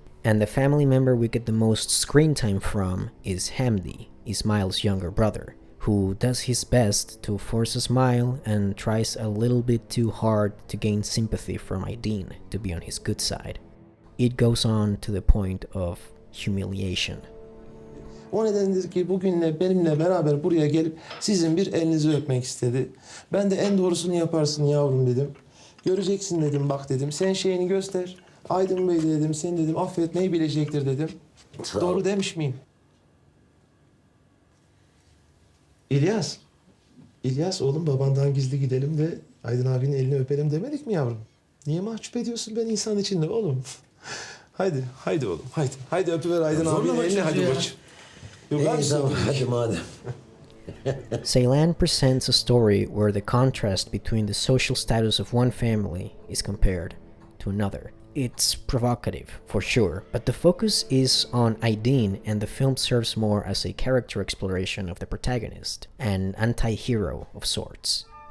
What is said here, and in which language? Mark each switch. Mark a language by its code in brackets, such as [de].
[en] And the family member we get the most screen time from is Hamdi, Ismail's younger brother, who does his best to force a smile and tries a little bit too hard to gain sympathy from Aydin to be on his good side. It goes on to the point of humiliation. [tr] O nedendir ki bugün benimle beraber buraya gelip sizin bir elinizi öpmek istedi. Ben de en doğrusunu yaparsın yavrum dedim. Göreceksin dedim, bak dedim. Sen şeyini göster. Aydın Bey dedim, sen dedim affetmeyi bilecektir dedim. Doğru demiş miyim? İlyas. İlyas oğlum babandan gizli gidelim de Aydın abinin elini öpelim demedik mi yavrum? Niye mahcup ediyorsun beni insan içinde oğlum? Haydi oğlum, haydi. Haydi öpüver Aydın abinin elini, hadi koçum. Tamam, hadi madem. [en] Ceylan presents a story where the contrast between the social status of one family is compared to another. It's provocative, for sure, but the focus is on Aydin and the film serves more as a character exploration of the protagonist, an anti-hero of sorts.